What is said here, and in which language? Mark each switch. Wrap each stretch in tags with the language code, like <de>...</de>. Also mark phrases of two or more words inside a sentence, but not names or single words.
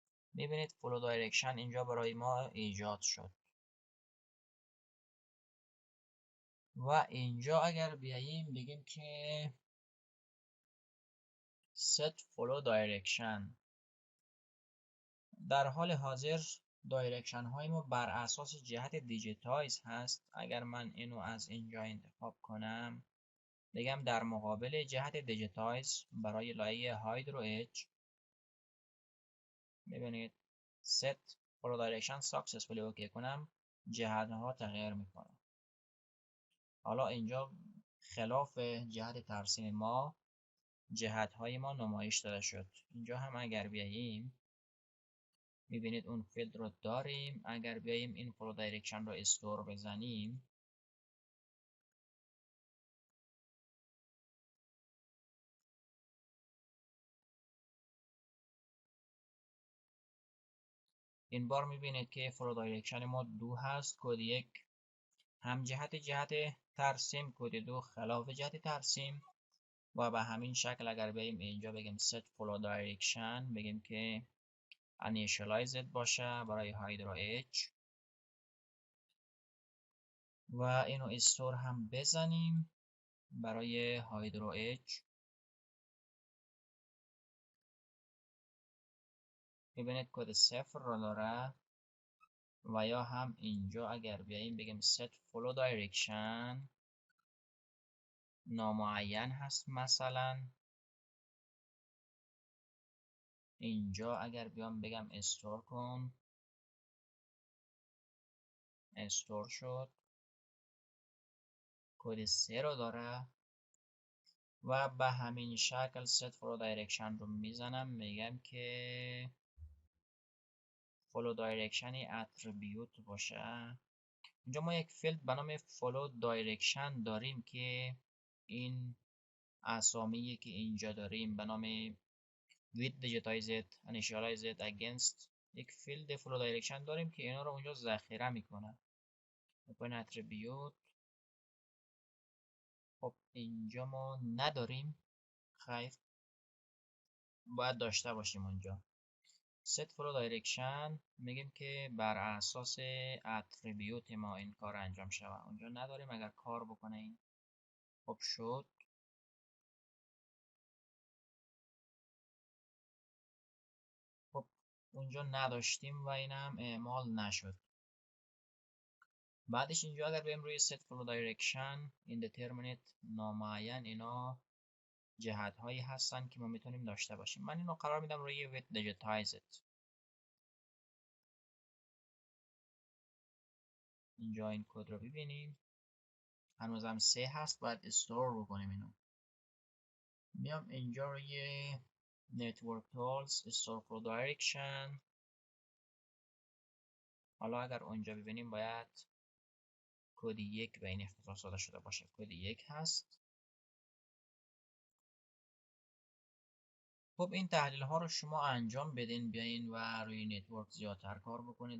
<fa>میبینید</fa> <en>flow direction</en> <fa>اینجا برای ما ایجاد شد. و اینجا اگر بیاییم بگیم که</fa> <en>set follow direction،</en> <fa>در حال حاضر دایرکشن های ما بر اساس جهت دیجیتایز هست. اگر من اینو از اینجا انتخاب کنم بگم در مقابل جهت دیجیتایز برای لایه هایدرو اچ، ببینید</fa> <en>set follow direction successfully</en> <fa>اوکی کنم جهت ها تغییر میکنه. حالا اینجا خلاف جهت ترسیم ما جهت های ما نمایش داده شد. اینجا هم اگر بیاییم میبینید اون فیلد رو داریم. اگر بیاییم این</fa> <en>flow direction</en> <fa>رو استور بزنیم این بار میبینید که</fa> <en>flow direction</en> <fa>ما 2 هست. کد 1 هم جهت ترسیم، کد 2 خلاف جهت ترسیم. و به همین شکل اگر بریم اینجا بگیم</fa> <en>set follow direction،</en> <fa>بگیم که initialized باشه برای هایدرو اچ و اینو استور هم بزنیم برای هایدرو اچ. میبینید کد 0 رو داره. و یا هم اینجا اگر بیاییم بگیم</fa> <en>set follow direction</en> <fa>نامعین هست. مثلا اینجا اگر بیام بگم استور کن، استور شد. کد 3 رو داره. و به همین شکل</fa> <en>set follow direction</en> <fa>رو میزنم، میگم که</fa> <en>follow direction</en> <fa>اتریبیوت باشه. اینجا ما یک فیلد به نام</fa> <en>follow direction</en> <fa>داریم که این اسامی که اینجا داریم به نام</fa> <en>with digitized initialized against</en> <fa>یک فیلد</fa> <en>follow direction</en> <fa>داریم که اینا رو اونجا ذخیره میکنه. میکنه اتریبیوت. خب اینجا ما نداریم. خیر، باید داشته باشیم اونجا.</fa> <en>set follow direction</en> <fa>میگیم که بر اساس اتریبیوت ما این کار انجام شود. اونجا نداریم. اگر کار بکنه این خب شد. خب اونجا نداشتیم و اینم اعمال نشد. بعدش اینجا اگر بریم روی</fa> <en>set follow direction indeterminate</en> <fa>نامعین، اینا جهت هایی هستن که ما میتونیم داشته باشیم. من اینو قرار میدم روی</fa> <en>with digitized.</en> <fa>اینجا این کد رو ببینیم هنوزم 3 هست. باید استور بکنیم اینو. میام اینجا روی</fa> <en>network tools store follow direction.</en> <fa>حالا اگر اونجا ببینیم باید کد 1 به این اختصاص داده شده باشه. کد 1 هست. خب این تحلیل ها رو شما انجام بدین، بیاین و روی نتورک زیادتر کار بکنید.</fa>